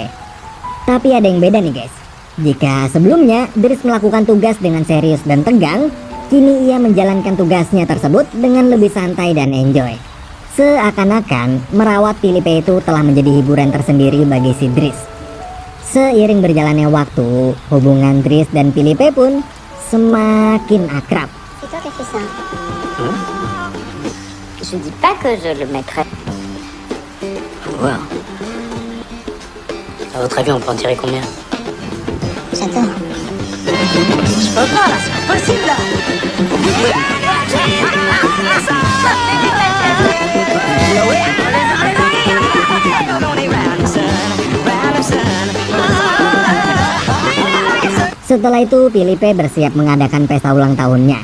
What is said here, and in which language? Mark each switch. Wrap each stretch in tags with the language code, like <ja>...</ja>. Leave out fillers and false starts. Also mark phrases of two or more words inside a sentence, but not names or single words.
<id>Tapi ada yang beda nih guys. Jika sebelumnya Dries melakukan tugas dengan serius dan tegang, kini ia menjalankan tugasnya tersebut dengan lebih santai dan enjoy. Seakan-akan merawat Philippe itu telah menjadi hiburan tersendiri bagi si Dries. Seiring berjalannya waktu, hubungan Dries dan Philippe pun semakin akrab.</id> <fr>C'est toi qui as fait ça. Je dis pas que je le mettrai. Faut voir. À votre avis, on peut en tirer combien? J'adore. Je peux pas, là, c'est pas possible, là.</fr> <id>Setelah itu Philippe bersiap mengadakan pesta ulang tahunnya.</id>